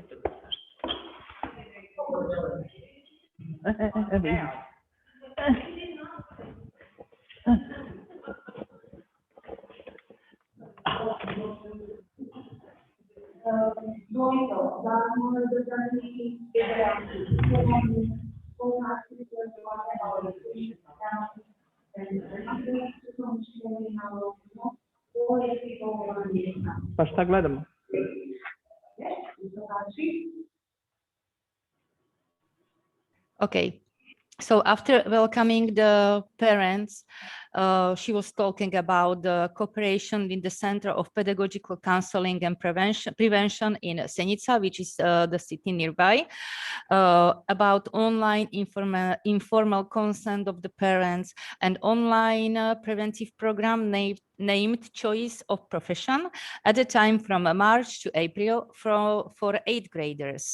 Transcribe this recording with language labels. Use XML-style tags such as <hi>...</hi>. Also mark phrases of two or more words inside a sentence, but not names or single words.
<sk>Boli to zákonné dotazníky,</sk> <sr>Baš šta gledamo?</sr> <en>Okay. So after welcoming the parents, she was talking about the cooperation with the Center of Pedagogical Counseling and Prevention in Senica, which is the city nearby, about online informal consent of the parents and online preventive program named Choice of Profession at the time from March to April for 8th graders.</en>